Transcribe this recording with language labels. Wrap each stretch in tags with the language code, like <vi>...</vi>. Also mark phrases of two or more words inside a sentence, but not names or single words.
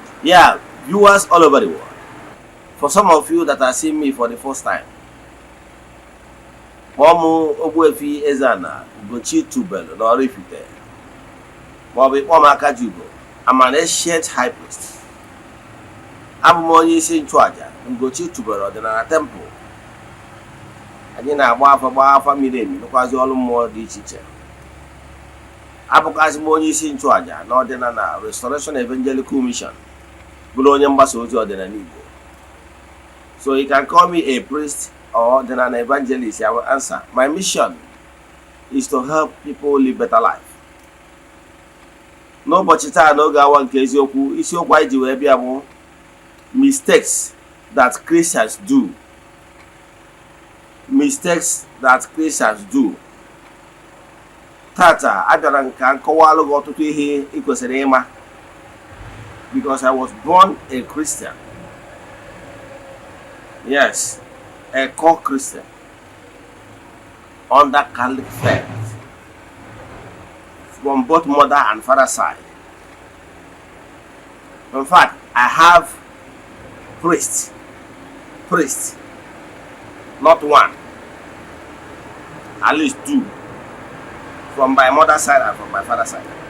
<en>Yeah, viewers all over the world. For some of you that are seeing me for the first time,</en> <ig>Ogbuefi Ezeana, ugochitubelu na Oraifite,</ig> <en>I'm an ancient high priest.</en> <ig>I'm onye isi nchụaja ugochitubelu ọdịnala temple. Anyị na-agba afa miri emi nụkwazi ọrụ mmụọ dị iche iche. Abụkwazi m onye isi nchụaja na ọdịnala Restoration Evangelical Mission, bụrụ onye mgbasa ozi ọdịnala Igbo.</ig> <en>So you can call me a priest or then an evangelist. I will answer. My mission is to help people live better life.</en> <ig>N'ụbọchị taa n'oge awa nke eziokwu, isiokwu anyị ji wee bịa bụ</ig> <en>mistakes that Christians do. Mistakes that Christians do.</en> <ig>Tata abịara nka nkọwalụ gị ọtụtụ ihe ị kwesịrị ịma,</ig> <en>because I was born a Christian. Yes, a core Christian under Catholic faith from both mother and father side. In fact, I have priests, not one, at least two, from my mother's side and from my father's side.</en>